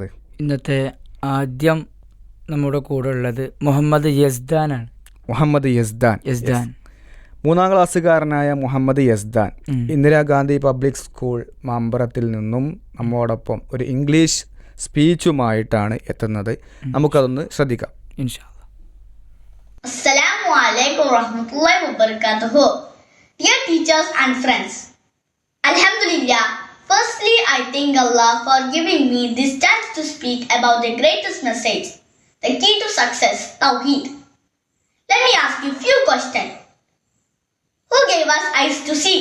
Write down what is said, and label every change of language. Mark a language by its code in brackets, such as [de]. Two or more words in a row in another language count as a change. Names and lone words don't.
[ml] ഇന്നത്തെ ആദ്യം നമ്മുടെ കൂടെ ഉള്ളത് മുഹമ്മദ് യസ്ദാനാണ്. മുഹമ്മദ് യസ്ദാൻ, 3ാം ക്ലാസ്സുകാരനായ മുഹമ്മദ് യസ്ദാൻ ഇന്ദിരാഗാന്ധി പബ്ലിക് സ്കൂൾ മാമ്പറത്തിൽ നിന്നും നമ്മോടൊപ്പം ഒരു ഇംഗ്ലീഷ് സ്പീച്ചുമായിട്ടാണ് എത്തുന്നത്. നമുക്കതൊന്ന് ശ്രദ്ധിക്കാം [ar] إن شاء الله. السلام عليكم ورحمة الله وبركاته. [en] Dear teachers and friends, Alhamdulillah, firstly I thank Allah for giving me this chance to speak about the greatest message, the key to success, Tawheed. Let me ask you a few questions. Who gave us eyes to see?